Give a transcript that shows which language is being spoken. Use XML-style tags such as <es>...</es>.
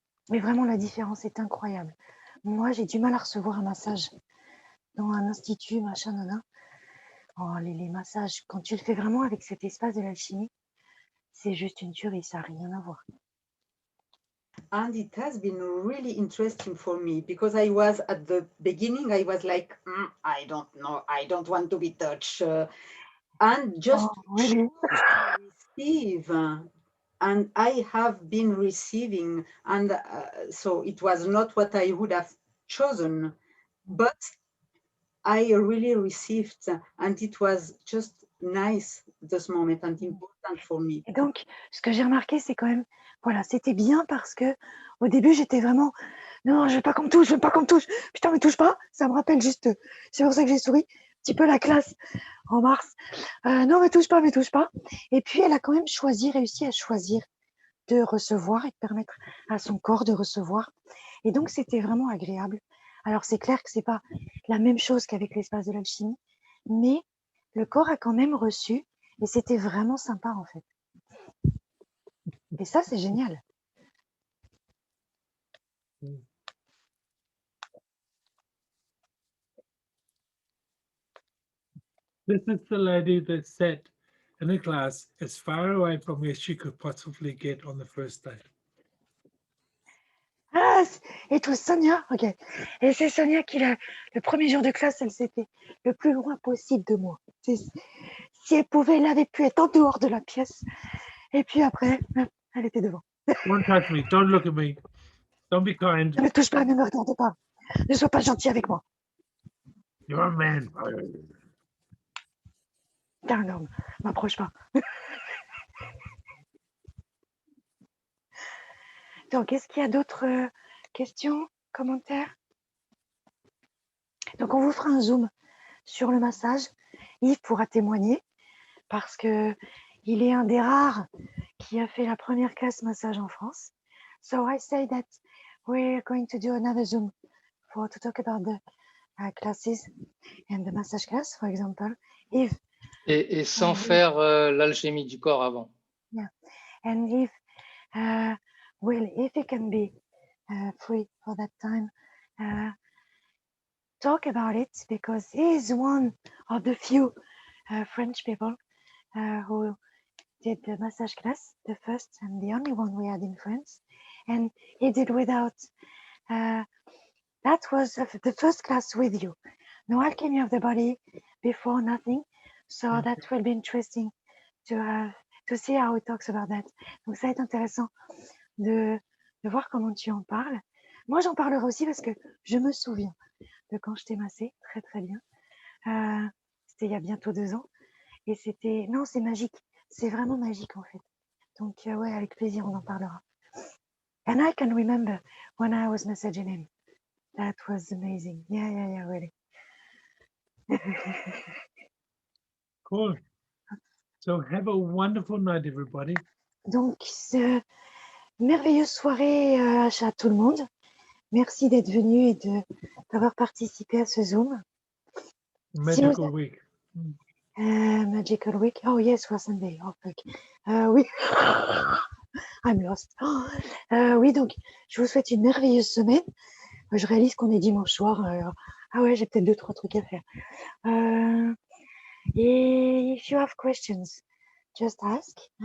<fr>Mais vraiment, la différence est incroyable. Moi, j'ai du mal à recevoir un massage dans un institut, machin, nana. Oh, les massages, quand tu le fais vraiment avec cet espace de l'alchimie, c'est juste une tuerie, ça n'a rien à voir.</fr> <en>And it has been really interesting for me because I was at the beginning, I was like, I don't know, I don't want to be touched. And just really? receive. And I have been receiving. And so it was not what I would have chosen, but I really received. And it was just nice this moment and important for me.</en> <fr>Et donc, ce que j'ai remarqué, c'est quand même, voilà, c'était bien parce que au début, j'étais vraiment, non, je veux pas qu'on me touche, je veux pas qu'on me touche. Putain, me touche pas. Ça me rappelle juste, c'est pour ça que j'ai souri, un petit peu la classe en mars. Non, me touche pas. Et puis, elle a quand même réussi à choisir de recevoir et de permettre à son corps de recevoir. Et donc, c'était vraiment agréable. Alors, c'est clair que c'est pas la même chose qu'avec l'espace de l'alchimie, mais le corps a quand même reçu et c'était vraiment sympa en fait. Et ça, c'est génial.</fr> <en>This is the lady that sat in a class as far away from where she could possibly get on the first day.</en> <fr>Ah, et tout Sonia, ok. Et c'est Sonia qui, le premier jour de classe, elle s'était le plus loin possible de moi. Si elle pouvait, elle avait pu être en dehors de la pièce. Et puis après, elle était devant.</fr> <en>Don't touch me, don't look at me, don't be kind.</en> <fr>Ne me touche pas, ne me regarde pas. Ne sois pas gentil avec moi.</fr> <en>You're a man.</en> <fr>T'es un homme, m'approche pas. Donc, est-ce qu'il y a d'autres questions, commentaires? Donc, on vous fera un zoom sur le massage. Yves pourra témoigner parce que il est un des rares qui a fait la première classe massage en France.</fr> <en>So I say that we're going to do another Zoom to talk about the classes and the massage class, for example. If</en> <fr>Et sans faire l'alchimie du corps avant.</fr> <en>and if if it can be free for that time, talk about it, because he is one of the few French people who did the massage class, the first and the only one we had in France, and he did without. That was the first class with you. No alchemy of the body before, nothing. So that will be interesting to see how he talks about that.</en> <fr>Donc ça va être intéressant de voir comment tu en parles. Moi, j'en parlerai aussi parce que je me souviens de quand je t'ai massé, très très bien. C'était il y a bientôt 2 ans. Et c'était... Non, c'est magique. C'est vraiment magique en fait. Donc ouais, avec plaisir, on en parlera.</fr> <en>And I can remember when I was massaging him. That was amazing. Yeah, really. Cool. So have a wonderful night, everybody.</en> <fr>Donc, merveilleuse soirée à tout le monde. Merci d'être venu et d'avoir participé à ce Zoom.</fr> <en>Magical week. Magical week. Oh yes, for Sunday. Oh fuck. Oui. I'm lost.</en> <fr>Oui, donc, je vous souhaite une merveilleuse semaine. Je réalise qu'on est dimanche soir. Ah ouais, j'ai peut-être 2-3 trucs à faire.</fr> <en>Et if you have questions, just ask.</en>